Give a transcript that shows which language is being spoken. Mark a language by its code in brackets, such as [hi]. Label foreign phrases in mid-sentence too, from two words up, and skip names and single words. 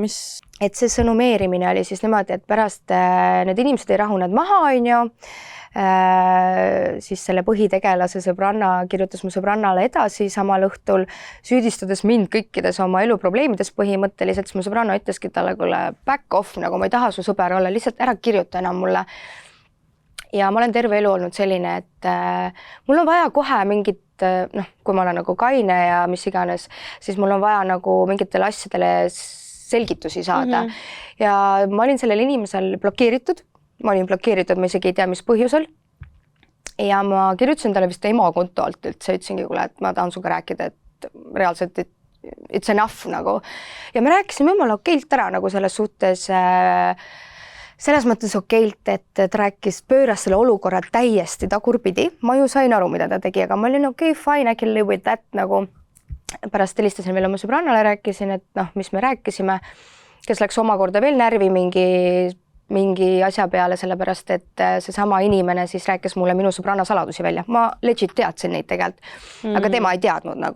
[et] Et see sõnumeerimine oli siis niimoodi, et pärast need inimesed ei rahunenud maha, siis selle põhitegelase sõbranna kirjutas mu sõbrannale edasi samal õhtul, süüdistades mind kõikides oma eluprobleemides põhimõtteliselt, siis mu sõbranna ütleski talle, kuule, [en] back off, [et] nagu ma ei taha su sõber olla, lihtsalt ära kirjuta enam mulle. Ja ma olen terve elu olnud selline, et mul on vaja kohe mingit, kui ma olen nagu kaine ja mis iganes, siis mul on vaja nagu mingitele asjadele selgitusi saada. Ja ma olin sellel inimesel blokeeritud, ma isegi ei tea, mis põhjusel. Ja ma kirjutasin talle vist ema konto alt üldse, ütlesingi, kuule, et ma tahan suga rääkida, et reaalselt [en] it's enough [et] nagu. Ja me rääkisime jumala okeilt ära nagu selles suhtes selles mõttes okeilt, et pööras selle olukorra täiesti tagurpidi. Ma ju sain aru, mida ta tegi, aga ma olin okei, [en] fine, I can live with that nagu. [et] Pärast helistasin veel oma sõbrannale, rääkisin, et mis me rääkisime, kes läks omakorda veel närvi mingi asja peale, sellepärast, et seesama inimene siis rääkis mulle minu sõbranna saladusi välja. Ma legit teadsin neid tegelikult, aga tema ei teadnud nagu.